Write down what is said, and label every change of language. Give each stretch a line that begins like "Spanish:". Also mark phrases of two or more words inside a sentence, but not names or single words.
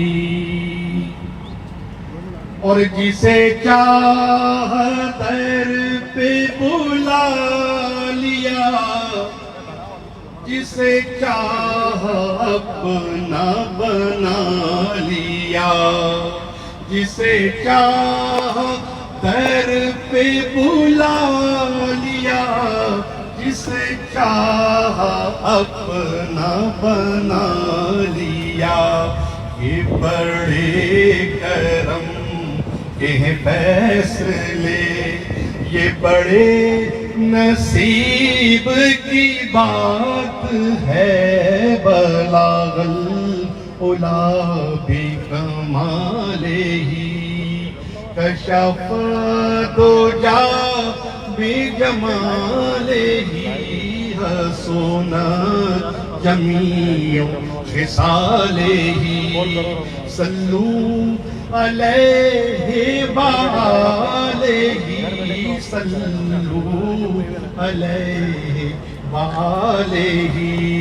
Urdu: اور جسے چاہا در پہ بلا لیا، جسے چاہا اپنا بنا لیا، جسے چاہا در پہ بلا لیا، جسے چاہا اپنا بنا لیا. یہ بڑے کرم کے فیصلے، یہ بڑے نصیب کی بات ہے.
Arabic: بلغ العلى بكماله كشف الدجى بجماله حسنت جميع خصاله صلوا عليه وآله صلوا عليه وآله.